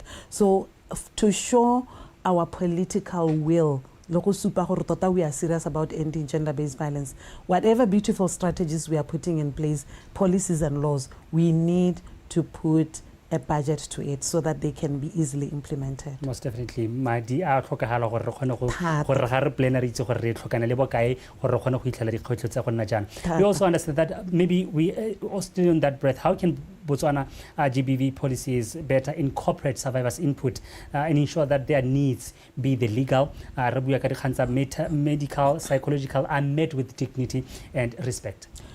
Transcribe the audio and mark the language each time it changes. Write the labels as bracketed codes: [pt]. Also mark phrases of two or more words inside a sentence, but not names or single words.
[en] So to show our political will, tota we are serious about ending gender-based violence. Whatever beautiful strategies we are putting in place, policies and laws, we need to put a budget to it so that they can be easily implemented. Most definitely. [tn] Madi a tlhokagala gore re kgone go ga re plan re itse gore re tlhokana le bokae gore re kgone go itlhela dikgwetlho tsa go nna jana. [en] We also understand that maybe we still on that breath, how can Botswana GBV policies better incorporate survivors' input and ensure that their needs, be the legal, medical, psychological, are met with dignity and respect?